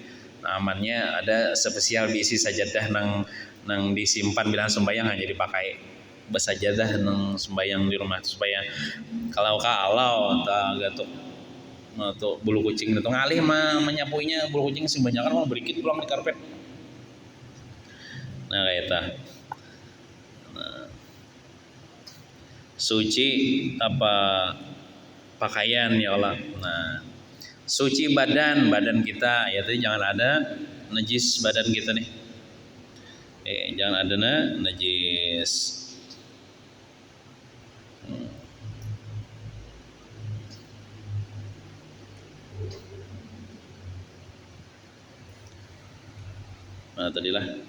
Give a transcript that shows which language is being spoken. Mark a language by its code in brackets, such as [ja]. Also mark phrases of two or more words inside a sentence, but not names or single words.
[id] Nah, amannya ada spesial diisi sajadah nang disimpan bila sembahyang hanya dipakai bersajadah nang sembahyang di rumah supaya kalau gatuk atau bulu kucing itu ngalih menyapuinya bulu kucing sing banyak kan mau berikit pulang di karpet. Nah kayak itu. Suci apa pakaian [ar] يا الله. [id] Nah, suci badan kita ya tadi jangan ada najis badan kita nih. Jangan ada najis. Nah tadilah.